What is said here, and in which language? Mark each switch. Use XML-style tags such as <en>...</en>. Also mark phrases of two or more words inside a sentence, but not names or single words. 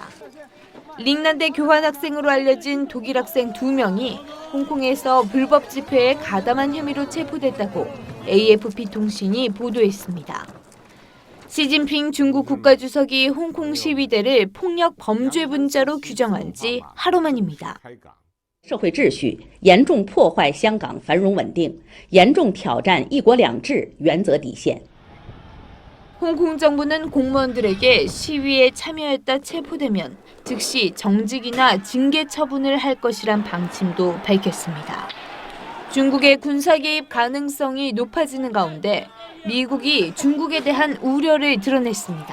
<ko>링난대 교환학생으로 알려진 독일 학생 2명이 홍콩에서 불법 집회에 가담한 혐의로 체포됐다고 AFP 통신이 보도했습니다. 시진핑 중국 국가주석이 홍콩 시위대를 폭력 범죄 분자로 규정한 지 하루 만입니다.</ko> <zh>社会秩序严重破坏香港繁荣稳定，严重挑战一国两制原则底线。</zh> <ko>홍콩 정부는 공무원들에게 시위에 참여했다 체포되면 즉시 정직이나 징계 처분을 할 것이란 방침도 밝혔습니다. 중국의 군사 개입 가능성이 높아지는 가운데 미국이 중국에 대한 우려를 드러냈습니다.</ko>